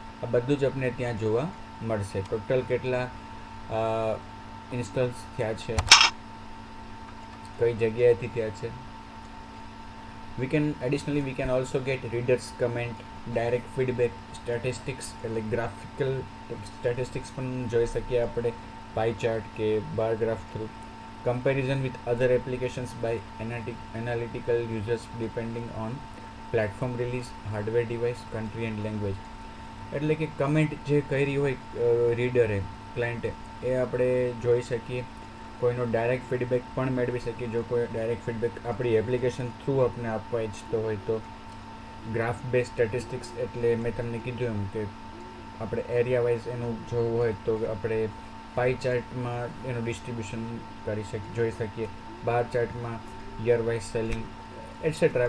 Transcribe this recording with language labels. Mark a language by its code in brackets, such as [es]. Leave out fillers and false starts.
[gu] આ બધું જ આપણે ત્યાં જોવા મળશે. ટોટલ કેટલા ઇન્સ્ટોલ્સ થયા છે, કઈ જગ્યાએથી થયા છે. [en] we can also get readers comment, direct feedback, statistics [gu] એટલે ગ્રાફિકલ સ્ટેટિસ્ટિક્સ પણ જોઈ શકીએ આપણે પાઈ ચાર્ટ કે bar graph through. [en] comparison with other applications by analytical users depending on platform release, hardware device, country and language. [gu] એટલે કે comment જે કરી હોય રીડરે, ક્લાયન્ટે, એ આપણે જોઈ શકીએ. કોઈનો ડાયરેક્ટ ફીડબેક પણ મેળવી શકીએ જો કોઈ ડાયરેક્ટ ફીડબેક આપણી એપ્લિકેશન થ્રુ આપણે આપવા ઈચ્છતો હોય તો. ગ્રાફ બેઝ સ્ટેટિસ્ટિક્સ એટલે મેં તમને કીધું એમ કે આપણે એરિયા વાઇઝ એનું જોવું હોય તો આપણે પાઈ ચાર્ટમાં એનું ડિસ્ટ્રીબ્યુશન જોઈ શકીએ, બાર ચાર્ટમાં યર વાઇઝ સેલિંગ એટસેટ્રા.